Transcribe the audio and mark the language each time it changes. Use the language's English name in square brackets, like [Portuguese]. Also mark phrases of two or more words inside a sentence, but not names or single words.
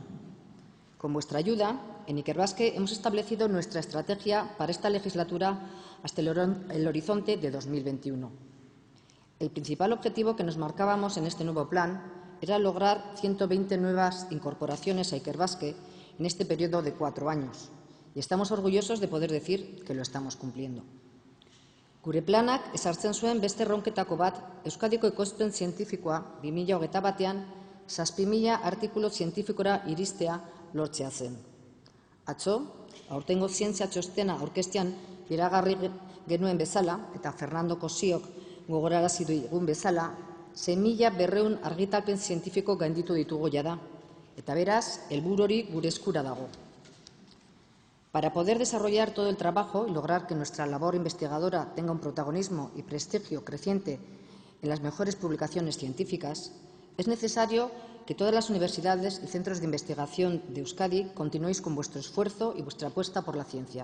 [Spanish] Con vuestra ayuda, en Ikerbasque hemos establecido nuestra estrategia para esta legislatura hasta el horizonte de 2021. El principal objetivo que nos marcábamos en este nuevo plan era lograr 120 nuevas incorporaciones a Ikerbasque en este periodo de 4 años. Y estamos orgullosos de poder decir que lo estamos cumpliendo. [Basque] Gure planak ezartzen zuen beste erronketako bat Euskadiko ekoizpen zientifikoa 2021ean 7.000 artikulu zientifikora iristea lortzea zen. Atzo, aurtengo zientzia txostena aurkeztean iragarri genuen bezala, eta Fernando Kosiok gogorarazi digun bezala, 6.200 argitalpen zientifiko gainditu ditugu jada, eta beraz, helburu hori gure eskura dago. [Spanish] Para poder desarrollar todo el trabajo y lograr que nuestra labor investigadora tenga un protagonismo y prestigio creciente en las mejores publicaciones científicas, es necesario que todas las universidades y centros de investigación de Euskadi continuéis con vuestro esfuerzo y vuestra apuesta por la ciencia.